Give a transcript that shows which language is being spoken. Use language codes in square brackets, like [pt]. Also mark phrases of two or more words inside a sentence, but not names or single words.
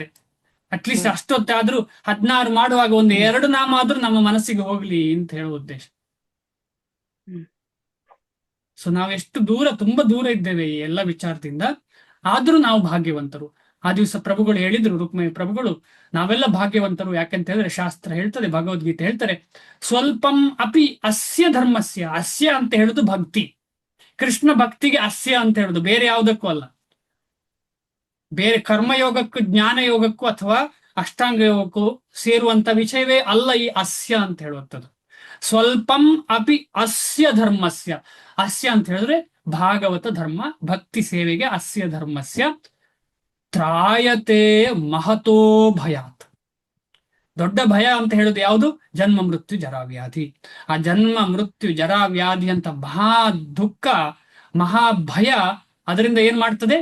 [kn] ಅಟ್ಲೀಸ್ಟ್ ಅಷ್ಟೊತ್ತಾದ್ರೂ 16 ಮಾಡುವಾಗ ಒಂದು 2 ನಾಮ ಆದ್ರೂ ನಮ್ಮ ಮನಸ್ಸಿಗೆ ಹೋಗ್ಲಿ ಅಂತ ಹೇಳುವ ಉದ್ದೇಶ. ಸೊ ನಾವೆಷ್ಟು ತುಂಬಾ ದೂರ ಇದ್ದೇವೆ ಈ ಎಲ್ಲ ವಿಚಾರದಿಂದ. ಆದ್ರೂ ನಾವು ಭಾಗ್ಯವಂತರು. ಆ ದಿವಸ ಪ್ರಭುಗಳು ಹೇಳಿದ್ರು, ರುಕ್ಮಿಣಿ ಪ್ರಭುಗಳು, ನಾವೆಲ್ಲ ಭಾಗ್ಯವಂತರು. ಯಾಕೆಂತ ಹೇಳಿದ್ರೆ ಶಾಸ್ತ್ರ ಹೇಳ್ತದೆ, ಭಗವದ್ಗೀತೆ ಹೇಳ್ತಾರೆ, [sa] ಸ್ವಲ್ಪಂ ಅಪಿ ಅಸ್ಯ ಧರ್ಮಸ್ಯ. [kn] ಅಸ್ಯ ಅಂತ ಹೇಳುದು ಭಕ್ತಿ. ಕೃಷ್ಣ ಭಕ್ತಿಗೆ ಅಸ್ಯ ಅಂತ ಹೇಳುದು, ಬೇರೆ ಯಾವುದಕ್ಕೂ ಅಲ್ಲ. ಬೇರೆ ಕರ್ಮಯೋಗಕ್ಕೂ ಜ್ಞಾನ ಯೋಗಕ್ಕೂ ಅಥವಾ ಅಷ್ಟಾಂಗ ಯೋಗಕ್ಕೂ ಸೇರುವಂತ ವಿಷಯವೇ ಅಲ್ಲ ಈ ಅಸ್ಯ ಅಂತ ಹೇಳುವಂಥದ್ದು. [sa] ಸ್ವಲ್ಪಂ ಅಪಿ ಅಸ್ಯ ಧರ್ಮಸ್ಯ. [kn] ಅಸ್ಯ ಅಂತ ಹೇಳಿದ್ರೆ ಭಾಗವತ ಧರ್ಮ, ಭಕ್ತಿ ಸೇವೆಗೆ [sa] ಅಸ್ಯ ಧರ್ಮಸ್ಯ ತ್ರಾಯತೆ ಮಹತೋ ಭಯಾತ್. [kn] ದೊಡ್ಡ ಭಯ ಅಂತ ಹೇಳುದು ಯಾವುದು? ಜನ್ಮ ಮೃತ್ಯು ಜರಾವ್ಯಾಧಿ. ಆ ಜನ್ಮ ಮೃತ್ಯು ಜರಾವ್ಯಾಧಿ ಅಂತ ಮಹಾ ದುಃಖ, ಮಹಾಭಯ, ಅದರಿಂದ ಏನ್ ಮಾಡ್ತದೆ?